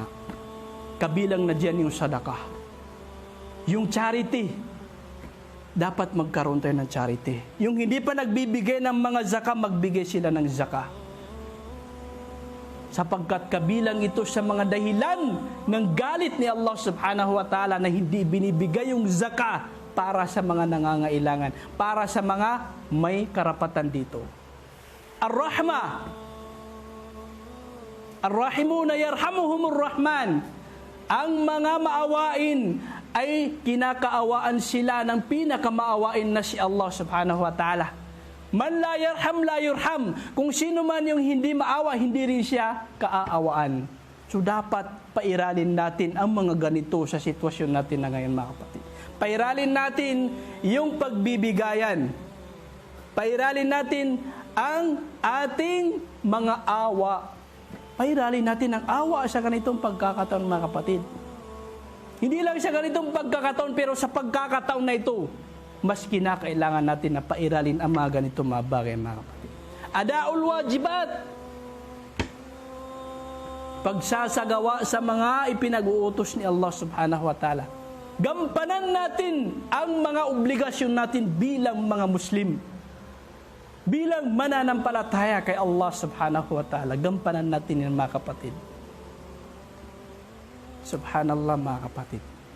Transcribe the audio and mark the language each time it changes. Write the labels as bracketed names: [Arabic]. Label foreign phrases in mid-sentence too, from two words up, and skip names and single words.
[Filipino] Kabilang na dyan yung sadaka. Yung charity, dapat magkaroon tayo ng charity. Yung hindi pa nagbibigay ng mga zaka, magbigay sila ng zaka. Sapagkat kabilang ito sa mga dahilan ng galit ni Allah [Arabic] سبحانه وتعالى [Filipino] na hindi binibigay yung zaka para sa mga nangangailangan, para sa mga may karapatan dito. [Arabic] Ar-Rahma. الراحمون يرحمهم الرحمن. [Filipino] Ang mga maawain ay kinakaawaan sila ng pinakamaawain na si Allah [Arabic] سبحانه وتعالى. من لا يرحم لا يرحم. [Filipino] Kung sino man yung hindi maawa, hindi rin siya kaaawaan. So dapat pairalin natin ang mga ganito sa sitwasyon natin na ngayon mga kapatid. Pairalin natin yung pagbibigayan. Pairalin natin ang ating mga awa. Pairalin natin ang awa sa ganitong pagkakataon mga kapatid. Hindi lang sa ganitong pagkakataon, pero sa pagkakataon na ito, mas kinakailangan natin na pairalin ang mga ganitong mga bagay mga kapatid. [Arabic] أداء الواجبات. [Filipino] Pagsasagawa sa mga ipinag-uutos ni Allah [Arabic] سبحانه وتعالى. [Filipino] Gampanan natin ang mga obligasyon natin bilang mga Muslim. bilang mananampalataya kay Allah [Arabic] سبحانه وتعالى. [Filipino] Gampanan natin yan mga kapatid. Subhanallah mga kapatid.